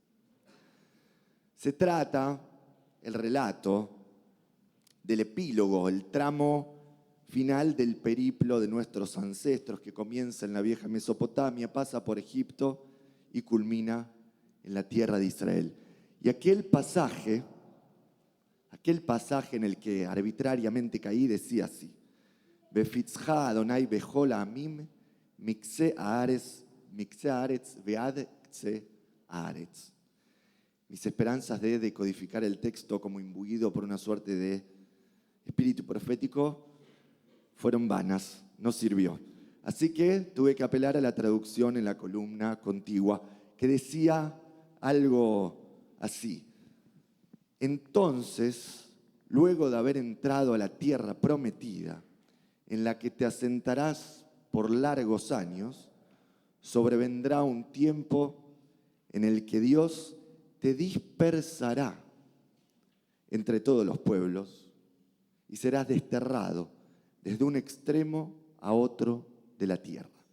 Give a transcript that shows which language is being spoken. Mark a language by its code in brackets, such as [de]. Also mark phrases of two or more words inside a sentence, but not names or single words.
[es] Se trata, el relato, del epílogo, el tramo final del periplo de nuestros ancestros que comienza en la vieja Mesopotamia, pasa por Egipto y culmina en la tierra de Israel. Y aquel pasaje en el que arbitrariamente caí decía así: [he] והפיצך ה' בכל העמים מקצה הארץ ועד קצה הארץ. [es] Mis esperanzas de decodificar el texto como imbuido por una suerte de espíritu profético fueron vanas, no sirvió. Así que tuve que apelar a la traducción en la columna contigua, que decía algo así: entonces, luego de haber entrado a la tierra prometida, en la que te asentarás por largos años, sobrevendrá un tiempo en el que Dios te dispersará entre todos los pueblos y serás desterrado desde un extremo a otro de la tierra.